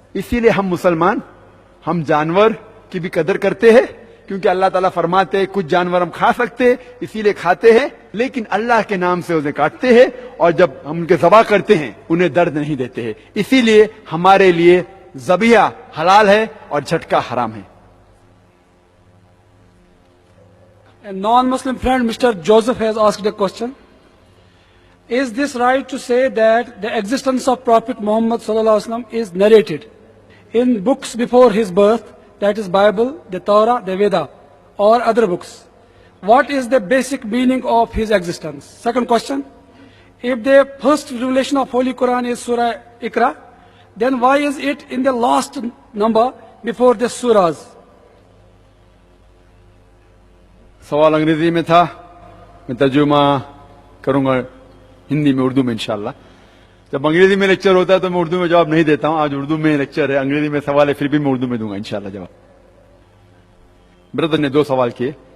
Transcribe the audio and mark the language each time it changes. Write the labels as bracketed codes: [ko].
[hi] इसीलिए हम मुसलमान, हम जानवर की भी कदर करते हैं, क्योंकि अल्लाह ताला फरमाते हैं कुछ जानवर हम खा सकते इसीलिए खाते हैं, लेकिन अल्लाह के नाम से उन्हें काटते हैं, और जब हम उनके ज़बा करते हैं उन्हें दर्द नहीं देते हैं। इसीलिए हमारे लिए ज़बीहा हलाल है और झटका हराम है। [en] A non-Muslim friend, Mr. Joseph, has asked a question. Is this right to say that the existence of Prophet Muhammad sallallahu alaihi wasallam is narrated in books before his birth, that is Bible, the Torah, the Veda, or other books? What is the basic meaning of his existence? Second question, if the first revelation of Holy Quran is Surah Iqra, then why is it in the last number before the surahs? [hi] सवाल अंग्रेजी में था, मैं तर्जुमा करूंगा हिंदी में, उर्दू में इंशाल्लाह। जब अंग्रेजी में लेक्चर होता है तो मैं उर्दू में जवाब नहीं देता हूं। आज उर्दू में लेक्चर है, अंग्रेजी में सवाल है, फिर भी मैं उर्दू में दूंगा इंशाल्लाह जवाब। ब्रदर ने 2 सवाल किए।